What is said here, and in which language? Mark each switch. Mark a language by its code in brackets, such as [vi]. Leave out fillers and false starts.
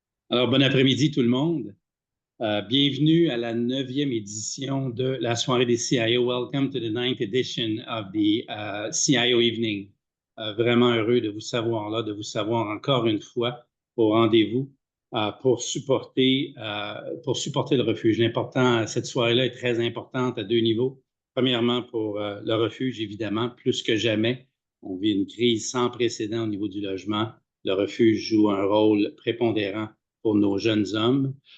[fr] Alors, bon après-midi tout le monde. Bienvenue à la 9e édition de la soirée des CIO. [en] Welcome to the 9th edition of the CIO Evening. [fr] Vraiment heureux de vous savoir là, de vous savoir encore une fois au rendez-vous pour supporter le refuge. L'important, cette soirée-là est très importante à deux niveaux. Premièrement, pour le refuge, évidemment, plus que jamais. On vit une crise sans précédent au niveau du logement. Le refuge joue un rôle prépondérant pour nos jeunes hommes.